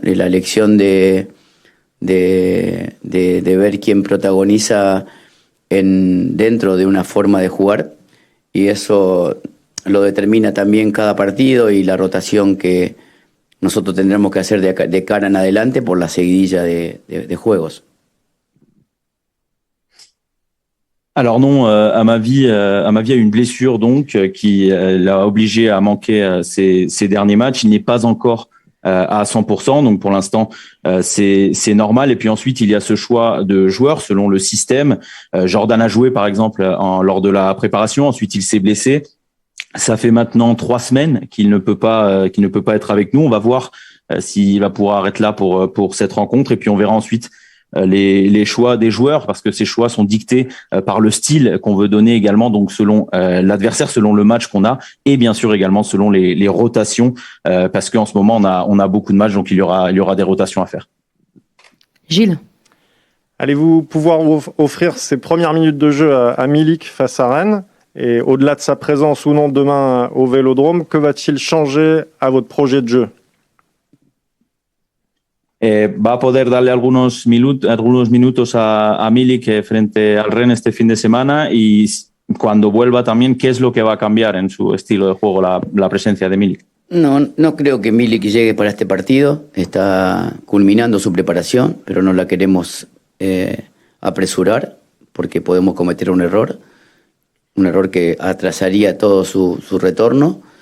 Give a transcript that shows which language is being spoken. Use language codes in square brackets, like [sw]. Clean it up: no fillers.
[es] La elección de ver quién protagoniza dentro de una forma de jugar, y eso lo determina también cada partido y la rotación que nosotros tendremos que hacer de cara en adelante por la seguidilla de juegos. [fr] Alors non, Amavi a une blessure donc qui l'a obligé à manquer ces derniers matchs. Il n'est pas encore à 100%, donc pour l'instant c'est normal. Et puis ensuite il y a ce choix de joueurs selon le système. Jordan a joué par exemple lors de la préparation, ensuite il s'est blessé. Ça fait maintenant 3 semaines qu'il ne peut pas être avec nous. On va voir s'il va pouvoir être là pour cette rencontre, et puis on verra ensuite les choix des joueurs, parce que ces choix sont dictés par le style qu'on veut donner également, donc selon l'adversaire, selon le match qu'on a, et bien sûr également selon les rotations, parce qu'en ce moment on a beaucoup de matchs, donc il y aura des rotations à faire. Gilles. Allez-vous pouvoir offrir ces premières minutes de jeu à Milik face à Rennes? Et au-delà de sa présence ou non demain au Vélodrome, que va-t-il changer à votre projet de jeu? [es] Va a poder darle algunos minutos a Milik frente al Rennes este fin de semana, y cuando vuelva también, ¿qué es lo que va a cambiar en su estilo de juego la presencia de Milik? No creo que Milik llegue para este partido. Está culminando su preparación, pero no la queremos apresurar porque podemos cometer un error que atrasaría todo su retorno.